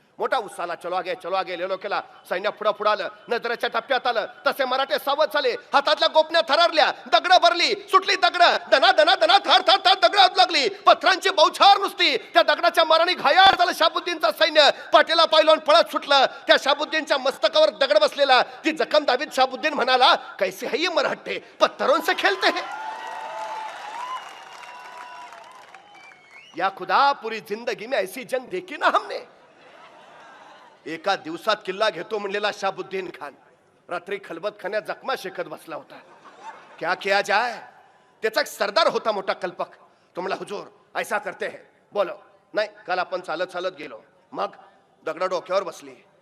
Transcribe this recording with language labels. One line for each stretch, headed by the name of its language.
Marathi: मोठा उत्साहाला
Hindi: चलो आगे लेलो
Marathi: केला. सैन्य पुढं पुढं आलं. नजरेच्या टप्प्यात आलं तसे मराठे सावध झाले. हातातल्या गोपण्या थरारल्या. दगडं भरली, सुटली दगडं. दना दना दना थर थर थर दगडं लागली. पथरांची बौछार नुसती. त्या दगडाच्या माराने घायाळ झालं शाहबुद्दीनचा सैन्य. पाठीला पायलवान पळत सुटलं. त्या शाहबुद्दीनच्या मस्तकावर दगड बसलेला. ती जखम दाबीत शाहबुद्दीन म्हणाला,
Hindi: कैसे है ये मराठे, पत्थरों से खेलते हैं. या खुदा पूरी जिंदगी में ऐसी जंग देखी ना हमने.
Marathi: एका दिवसात किल्ला घेतो म्हणलेला शाहबुद्दीन खान रात्री खलबतखान्यात जखमा शेकत बसला होता.
Hindi: क्या किया जाए?
Marathi: त्याचा एक सरदार होता मोठा कल्पक. तो म्हणला,
Hindi: हुजूर ऐसा करते हैं. बोलो.
Marathi: नाही, काल आपण चालत चालत गेलो, मग दगड डोक्यावर बसली.